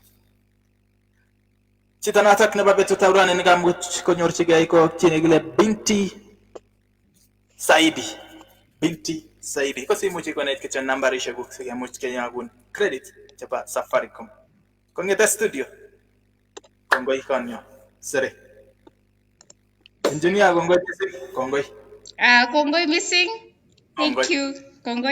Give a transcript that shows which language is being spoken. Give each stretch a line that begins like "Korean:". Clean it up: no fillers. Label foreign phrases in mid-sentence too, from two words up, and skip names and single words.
Kalenjin: Chito notok nebo betutab rani nekamuch konyorchigei ko chi nekile Binti Saidi. Ko simuch ikonet kityo nambarishekuk sikemuch kenyokun credit chebo Safaricom. Kong'ete studio kongoi konyo sere. Engineer kongoi missing. Kongoi. Kongoi missing.
English: Thank you.
Kalenjin: Kongoi.